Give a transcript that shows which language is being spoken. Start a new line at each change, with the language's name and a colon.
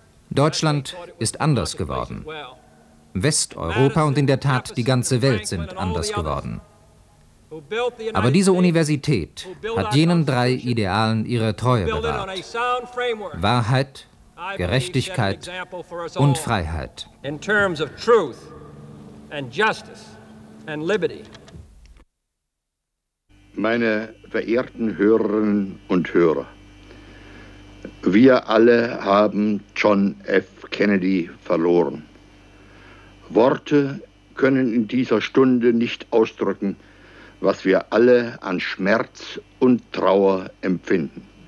German: Deutschland ist anders geworden. Westeuropa und in der Tat die ganze Welt sind anders geworden. Aber diese Universität hat jenen drei Idealen ihre Treue bewahrt: Wahrheit, Gerechtigkeit und Freiheit.
English: In terms of truth and justice and liberty.
German: Meine verehrten Hörerinnen und Hörer, wir alle haben John F. Kennedy verloren. Worte können in dieser Stunde nicht ausdrücken, was wir alle an Schmerz und Trauer empfinden.